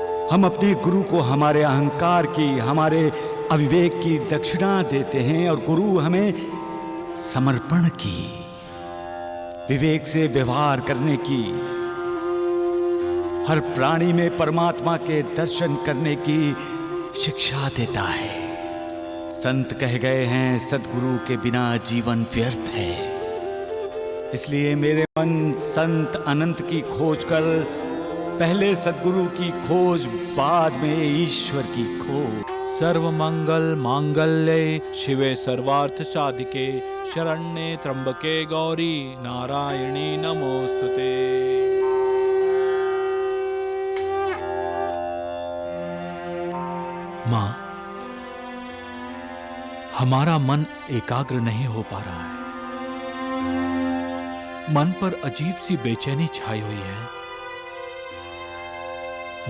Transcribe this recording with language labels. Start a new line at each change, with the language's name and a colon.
Hindi: हम अपने गुरु को हमारे अहंकार की, हमारे अविवेक की दक्षिणा देते हैं और गुरु हमें समर्पण की, विवेक से व्यवहार करने की, हर प्राणी में परमात्मा के दर्शन करने की शिक्षा देता है। संत कह गए हैं, सद्गुरु के बिना जीवन व्यर्थ है। इसलिए मेरे मन संत अनंत की खोज कर, पहले सद्गुरु की खोज, बाद में ईश्वर की खोज।
Sanskrit: सर्व मंगल मांगल्ये शिवे सर्वार्थ साधिके शरण्ये त्र्यंबके गौरी नारायणी नमोस्तुते।
Hindi: माँ, हमारा मन एकाग्र नहीं हो पा रहा है। मन पर अजीब सी बेचैनी छाई हुई है।